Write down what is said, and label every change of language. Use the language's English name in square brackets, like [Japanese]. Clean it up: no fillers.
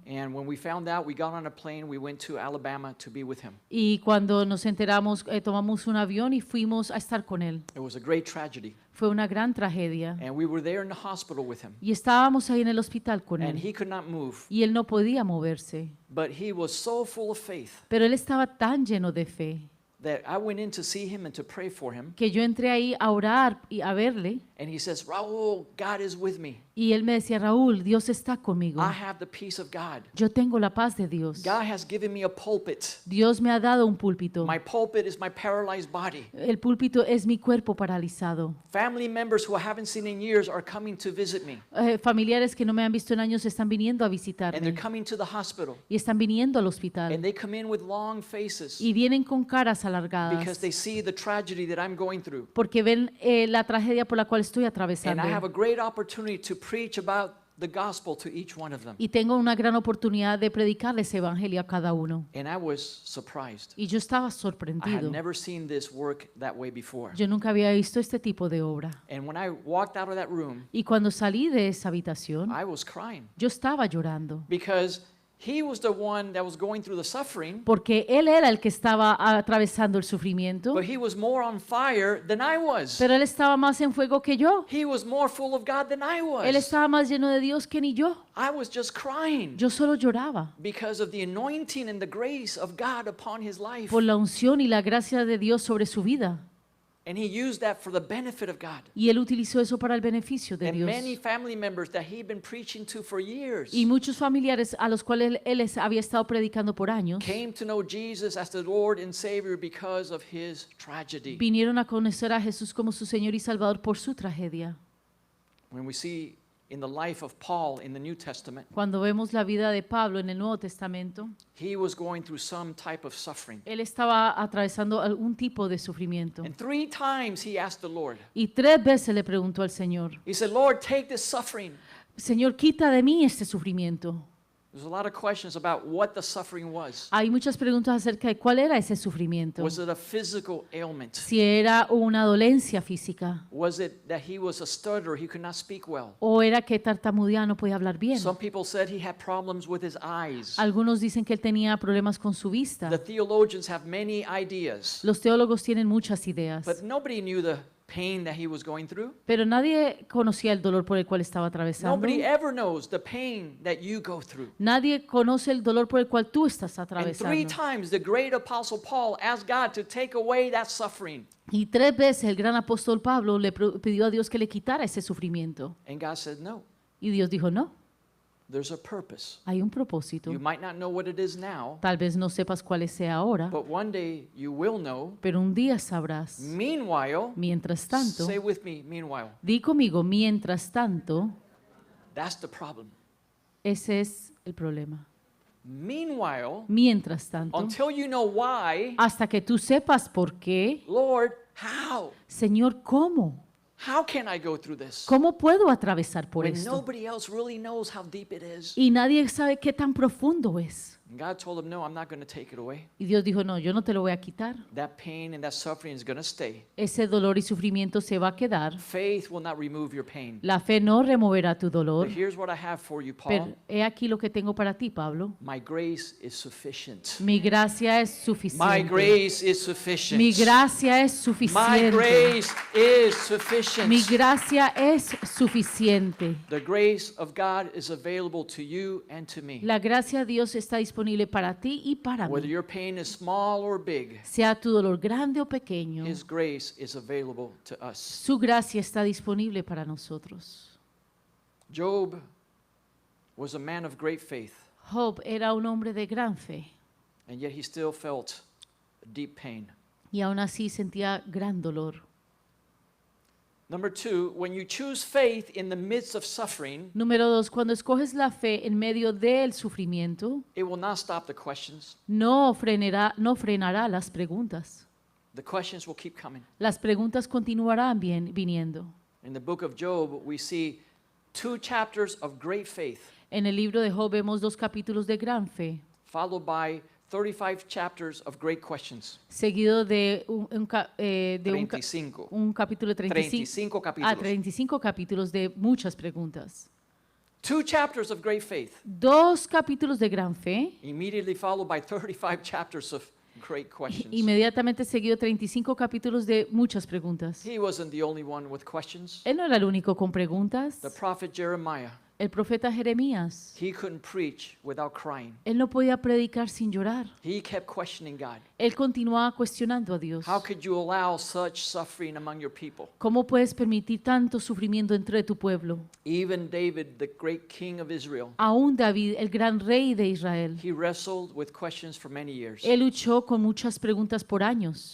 [English] And when we found out, we got on a plane, we went to Alabama to be with him. [Spanish] Y cuando nos enteramos, tomamos un avión y fuimos a estar con él. [English] It was a great tragedy. [Spanish] Fue una gran tragedia. [English] And we were there in the hospital with him. [Spanish] Y estábamos ahí en el hospital con [English] And [Spanish] él. [English] he could not move, [Spanish] Y él no podía moverse. [English] but he was so full of faith [Spanish] Pero él estaba tan lleno de fe [English] that I went in to see him and to pray for him. [Spanish] que yo entré ahí a orar y a verle. [English] And he says, Raul, God is with me. [Spanish] Y él me decía, Raúl, Dios está conmigo. [English] I have the peace of God. [Spanish] Yo tengo la paz de Dios. [English] God has given me a pulpit. [Spanish] Dios me ha dado un púlpito. [English] My pulpit is my paralyzed body. [Spanish] El púlpito es mi cuerpo paralizado. [English] Family members who I haven't seen in years are coming to visit me. [Spanish] Familiares que no me han visto en años están viniendo a [English] And they're [Spanish] visitarme. [English] coming to the hospital. [Spanish] Y están viniendo al hospital. [English] And they come in with long faces [Spanish] Y vienen con caras [English] because [Spanish] alargadas. [English] they see the tragedy that I'm going through. [Spanish] Porque ven la tragedia por la cual estoy [English] And [Spanish] atravesando. [English] I have a great opportunity to preach about the gospel to each one of them. [Spanish] Y tengo una gran oportunidad de predicarles evangelio a cada uno. [English] And I was surprised. [Spanish] Y yo estaba [English] I had [Spanish] sorprendido. [English] never seen this work that way before. [Spanish] Yo nunca había visto este tipo de obra. [English] And when I walked out of that room, [Spanish] Y cuando salí de esa habitación, [English] I was crying [Spanish] yo estaba llorando. [English] because he was the one that was going through the suffering, [Spanish] Porque él era el que estaba atravesando el sufrimiento, [English] but he was more on fire than I was. [Spanish] pero él estaba más en fuego que yo. [English] He was more full of God than I [Spanish] Él [English] was. [Spanish] estaba más lleno de Dios que ni yo. [English] I was just crying [Spanish] Yo solo lloraba [English] because of the anointing and the grace of God upon his life. [Spanish] por la unción y la gracia de Dios sobre su vida. [English] And he used that for the benefit of God. [Spanish] Y él utilizó eso para el beneficio de [English] And [Spanish] Dios. [English] many family members that he'd been preaching to for years [Spanish] Y muchos familiares a los cuales él les había estado predicando por años [English] came to know Jesus as the Lord and Savior because of his tragedy. [Spanish] vinieron a conocer a Jesús como su Señor y Salvador por su tragedia. [English] When we see in the life of Paul in the New Testament, [Spanish] Cuando vemos la vida de Pablo en el Nuevo Testamento, [English] he was going through some type of suffering. [Spanish] él estaba atravesando algún tipo de sufrimiento. [English] And 3 times he asked the Lord. [Spanish] Y 3 veces le preguntó al Señor, [English] He said, Lord, take this suffering. [Spanish] Señor, quita de mí este sufrimiento. [English] There's a lot of questions about what the suffering was. [Spanish] Hay muchas preguntas acerca de cuál era ese sufrimiento. [English] Was it a physical ailment? [Spanish] Si era una dolencia física [English] Was it that he was a stutterer, he could not speak well? [Spanish] o era que tartamudeaba, no podía hablar bien. [English] Some people said he had problems with his eyes. [Spanish] Algunos dicen que él tenía problemas con su vista. [English] The theologians have many ideas, [Spanish] Los teólogos tienen muchas ideas, [English] but nobody knew the pain that he was going through. [Spanish] pero nadie conocía el dolor por el cual estaba atravesando. [English] Nobody ever knows the pain that you go through. [Spanish] Nadie conoce el dolor por el cual tú estás [English] And 3 [Spanish] atravesando. [English] times the great apostle Paul asked God to take away that suffering. [Spanish] Y 3 veces el gran apóstol Pablo le pidió a Dios que le quitara ese sufrimiento. [English] And God said, no, [Spanish] Y Dios dijo, no, [English] there's a purpose. [Spanish] hay un propósito. [English] You might not know what it is now, [Spanish] Tal vez no sepas cuál sea ahora, [English] but one day you will know. [Spanish] pero un día sabrás. [English] Meanwhile, [Spanish] Mientras tanto, [English] say with me, meanwhile, [Spanish] di conmigo, mientras tanto, [English] that's the problem. [Spanish] ese es el problema. [English] Meanwhile, [Spanish] Mientras tanto, [English] until you know why, [Spanish] hasta que tú sepas por qué, [English] Lord, how? [Spanish] Señor, ¿cómo? [English] How can I go through this? [Spanish] ¿Cómo puedo atravesar por [English] When [Spanish] esto? [English] nobody else really knows how deep it is. [Spanish] Y nadie sabe qué tan profundo es. [English] And God told him, no, I'm not going to take it away. [Spanish] Y Dios dijo, no, yo no te lo voy a quitar. [English] That pain and that suffering is going to stay. [Spanish] Ese dolor y sufrimiento se va a quedar. [English] Faith will not remove your pain. [Spanish] La fe no removerá tu dolor. [English] But here's what I have for you, [Spanish] Pero [English] Paul. [Spanish] he aquí lo que tengo para ti, Pablo. [English] My grace is sufficient. [Spanish] Mi gracia es [English] My [Spanish] suficiente. [English] grace is sufficient. [Spanish] Mi gracia es [English] My [Spanish] suficiente. [English] grace is sufficient. [Spanish] Mi gracia es suficiente. [English] The grace of God is available to you and to me. [Spanish] La gracia de Dios está disponible para ti y para [English] Whether [Spanish] mí. [English] your pain is small or big, [Spanish] Sea tu dolor grande o pequeño, [English] His grace is available to us. [Spanish] su gracia está disponible para nosotros. [English] Job was a man of great faith, [Spanish] Job era un hombre de gran fe [English] and yet he still felt deep pain. [Spanish] y aún así sentía gran dolor. [English] Number 2, when you choose faith in the midst of suffering, [Spanish] Número 2, cuando escoges la fe en medio del sufrimiento, [English] it will not stop the questions. [Spanish] no frenará las preguntas. [English] The questions will keep coming. [Spanish] Las preguntas continuarán viniendo. [English] In the book of Job, we see 2 chapters of great faith, [Spanish] En el libro de Job vemos 2 capítulos de gran fe, [English] followed by 35 chapters of great questions. [Spanish] seguido de un 35. un capítulo de 35 capítulos. 35 capítulos de muchas preguntas. [English] 2 chapters of great faith, [Spanish] 2 capítulos de gran fe, [English] immediately followed by 35 chapters of great questions. [Spanish] inmediatamente seguido 35 capítulos de muchas preguntas. [English] He wasn't the only one with questions. [Spanish] Él no era el único con preguntas. [English] The prophet Jeremiah, [Spanish] El profeta Jeremías, [English] he couldn't preach without crying. [Spanish] él no podía predicar sin llorar. [English] He kept questioning God. [Spanish] Él continuaba cuestionando a Dios. [English] How could you allow such suffering among your people? [Spanish] ¿Cómo puedes permitir tanto sufrimiento entre tu pueblo? [English] Even David, the great king of Israel, [Spanish] Aún David, el gran rey de Israel, [English] he wrestled with questions for many years. [Spanish] él luchó con muchas preguntas por años.